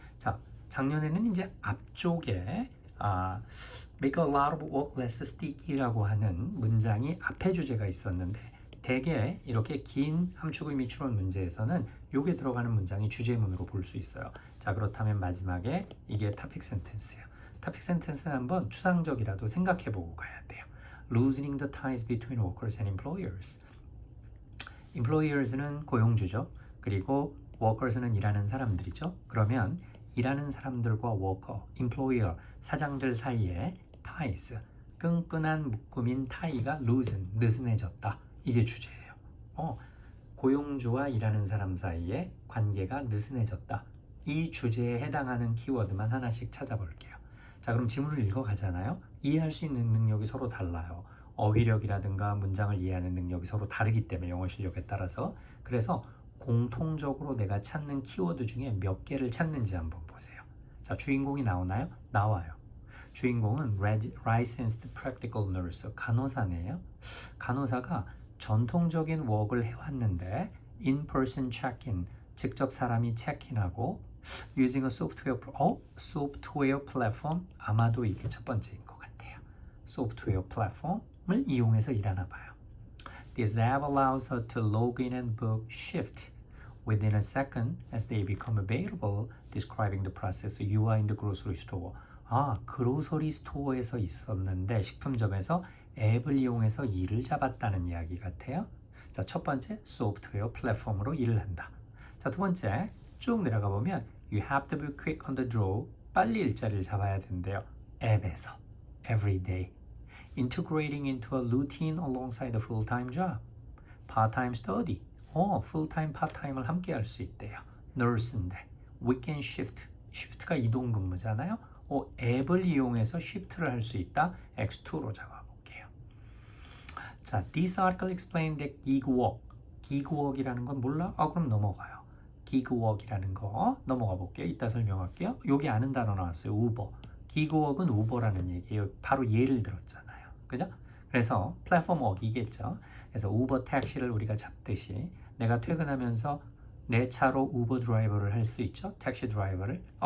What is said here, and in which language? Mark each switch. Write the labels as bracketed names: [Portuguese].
[Korean] 자, 작년에는 이제 앞쪽에 [English] make a lot of work less sticky [Korean] 라고 하는 문장이 앞에 주제가 있었는데 대개 이렇게 긴 함축의 미추론 문제에서는 요게 들어가는 문장이 주제문으로 볼 수 있어요. 자, 그렇다면 마지막에 이게 topic sentence예요. topic sentence는 한번 추상적이라도 생각해 보고 가야 돼요. [English] Loosening the ties between workers and employers. [Korean] employers는 고용주죠. 그리고 workers는 일하는 사람들이죠. 그러면 일하는 사람들과 worker, employer, 사장들 사이에 ties, 끈끈한 묶음인 타이가 loosen, 느슨해졌다. 이게 주제예요. 고용주와 일하는 사람 사이에 관계가 느슨해졌다. 이 주제에 해당하는 키워드만 하나씩 찾아볼게요. 자, 그럼 지문을 읽어가잖아요. 이해할 수 있는 능력이 서로 달라요. 어휘력이라든가 문장을 이해하는 능력이 서로 다르기 때문에 영어 실력에 따라서. 그래서 공통적으로 내가 찾는 키워드 중에 몇 개를 찾는지 한번 보세요. 자, 주인공이 나오나요? 나와요. 주인공은 [English] licensed practical nurse, [Korean] 간호사네요. 간호사가 전통적인 웍을 해왔는데 [English] in-person check-in, [Korean] 직접 사람이 체크인하고 [English] using a software platform, [Korean] 아마도 이게 첫 번째인 것 같아요. 소프트웨어 플랫폼을 이용해서 일하나 봐요. [English] This app allows her to log in and book shift within a second as they become available, describing the process. You are in the grocery store. [Korean] 그로서리 스토어에서 있었는데 식품점에서 앱을 이용해서 일을 잡았다는 이야기 같아요. 자, 첫 번째 소프트웨어 플랫폼으로 일을 한다. 자, 두 번째 쭉 내려가 보면 [English] You have to be quick on the draw. [Korean] 빨리 일자리를 잡아야 된대요. 앱에서 [English] every day. Integrating into a routine alongside a full-time job. Part-time study. [Korean] full-time, part-time을 함께 할 수 있대요. [English] nurse인데 weekend shift. [Korean] shift가 이동 근무잖아요. 앱을 이용해서 shift를 할 수 있다. X2로 잡아볼게요. [English] 자, this article explained that gig work. [Korean] gig work이라는 건 몰라? 그럼 넘어가요. gig work이라는 거 넘어가 볼게요. 이따 설명할게요. 여기 아는 단어 나왔어요. 우버. gig work은 우버라는 얘기예요. 바로 예를 들었잖아요. 그죠? 그래서 플랫폼 work이겠죠. 그래서 우버 택시를 우리가 잡듯이 내가 퇴근하면서 내 차로 우버 드라이버를 할 수 있죠. 택시 드라이버를.